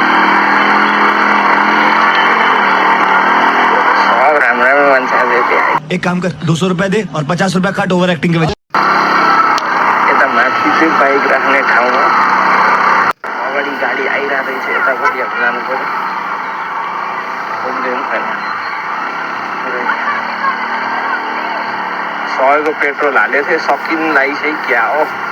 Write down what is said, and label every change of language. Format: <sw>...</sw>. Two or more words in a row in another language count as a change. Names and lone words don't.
<ne>सब राम्रो मान्छे आज</ne> <hi>एक काम कर 200 रुपए दे और 50 रुपए काट</hi> <en>over acting</en> <hi>के वजह</hi> <ne>यता माथि चाहिँ बाइक राख्ने ठाउँ हो अगाडि गाडी आइरहेको रहेछ यतापट्टि जानु पर्यो पुग्दैन छैन 100 को पेट्रोल हालेको थिएँ सकिन लागिसक्यो क्या हो</ne>